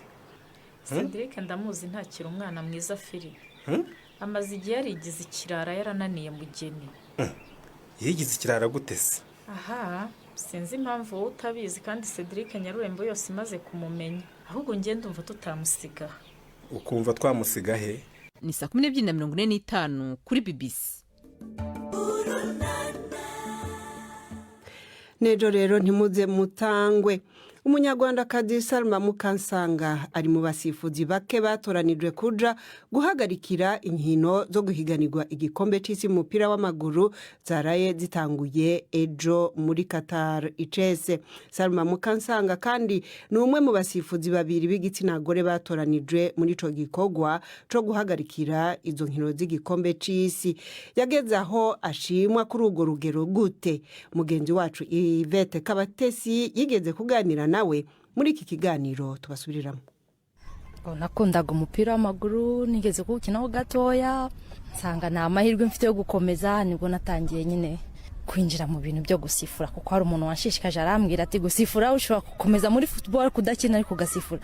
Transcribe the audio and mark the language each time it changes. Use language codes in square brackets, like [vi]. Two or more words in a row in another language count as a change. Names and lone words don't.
[rw] Cedric ndamuzi ntakira umwana mwiza firi. Amaze igihe yarigize ikirara yarananiye mugeni. Yigize ikirara gutese? Aha, sinzi impamvu wowe utabizi kandi Cedric Nyarurembo yose imaze kumumenya. Ahubwo ngiye ndumva tutamusiga. Ukumva twamusiga he? [rn] Ni 12:45 kuri BBC. Nejo rero ntimuze mutangwe. Umunyarwanda Kadi Salma Mukansanga ari mu basifuzi bake batoranijwe kuja guhagarikira inkino zo guhiganirwa igikombe cy'isi umupira w'amaguru zaraye zitanguye ejo muri Qatar icese. Salma Mukansanga kandi ni umwe mu basifuzi babiri b'igitsina gore batoranijwe muri ico gikorwa cyo guhagarikira izo nkino z'igikombe cy'isi. Yageze aho ashimwa kuri urwo rugero gute. Mugenzi wacu Ivete Kabatesi yigeze kuganira nawe muri iki kiganiro tubasubiriramo. [rw] Nakundaga umupira w'amaguru, nigeze kuwukinaho gatoya, nsanga nta mahirwe mfite yo gukomeza, nibwo natangiye nyine kwinjira mu bintu byo gusifura, kuko hari umuntu wanshishikaje arambwira ati gusifura ushobora gukomeza muri football kudakina ariko ugasifura.